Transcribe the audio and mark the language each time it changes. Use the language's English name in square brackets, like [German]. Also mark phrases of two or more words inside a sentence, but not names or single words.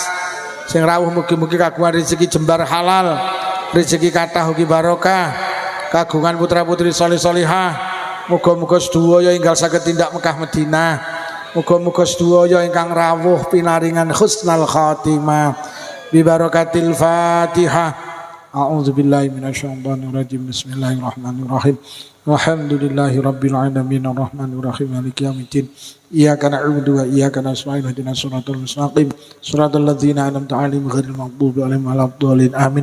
[Javanese] Sing rawuh mugi-mugi kagungan rezeki jembar halal, rezeki kathah ugi barokah, kagungan putra-putri saleh-salihah. Muga-muga sedaya enggal saged tindak Mekah Madinah. Muga-muga sedaya ingkang rawuh pinaringan [Arabic] حسن الخاتمة ببركة الفاتحة. أعوذ بالله من الشيطان الرجيم. بسم الله الرحمن الرحيم. والحمد لله رب العالمين الرحمن الرحيم مالك يوم الدين. إياك نعبد وإياك نستعين اهدنا الصراط المستقيم. صراط الذين أنعمت عليهم غير المغضوب عليهم ولا الضالين. Amin.